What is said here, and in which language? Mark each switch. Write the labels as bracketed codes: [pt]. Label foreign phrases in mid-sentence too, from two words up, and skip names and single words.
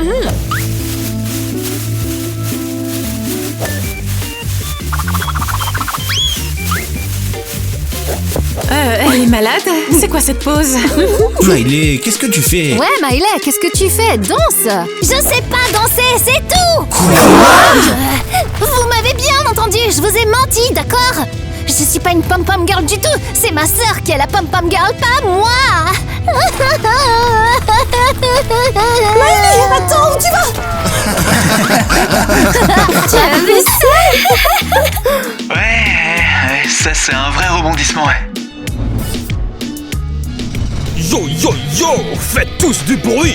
[fr] Elle est malade? C'est quoi cette pause? Miley, qu'est-ce que tu fais? Ouais, Miley, qu'est-ce que tu fais? Danse! Je sais pas danser, c'est tout! Vous m'avez bien entendu, je vous ai menti, d'accord? Je suis pas une pom-pom girl du tout, c'est ma sœur qui est la pom-pom girl, pas moi! Miley, attends, où tu vas? Tu as vu ça? Ouais, ça c'est un vrai rebondissement. Yo yo yo, faites tous du bruit.